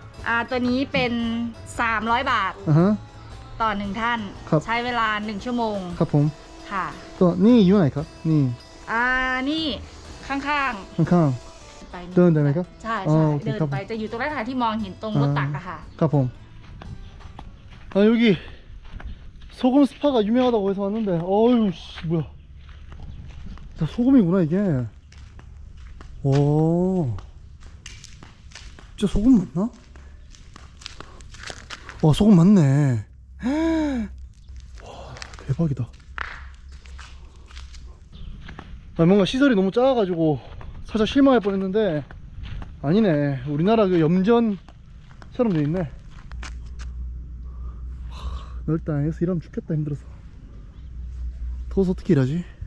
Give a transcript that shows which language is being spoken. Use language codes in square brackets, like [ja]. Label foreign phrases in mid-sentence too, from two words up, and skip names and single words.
[th] ตัวนี้เป็น 300 บาท ฮะ ต่อ1ท่าน ครับ ใช้เวลา1ชั่วโมง ครับผม ค่ะ ตัวนี่อยู่ไหนครับนี่ นี่ข้าง ข้าง ๆไป ๆเดินได้ไหมครับ ใช่ อ๋อ ใช่ โอเค เดิน ครับ ไปจะอยู่ตรงนั้นค่ะที่มองเห็นตรงรถตักอะค่ะ ครับผม [ko] 여기 소금 스파가 유명하다고 해서 왔는데 어휴 씨 뭐야 자 소금이구나 이게 오 진짜 소금 맞나? 와 소금 맞네 와 대박이다 뭔가 시설이 너무 작아가지고 살짝 실망할 뻔했는데 아니네 우리나라 그 염전처럼 돼 있네 넓다 여기서 일하면 죽겠다 힘들어서 더워서 어떻게 일하지?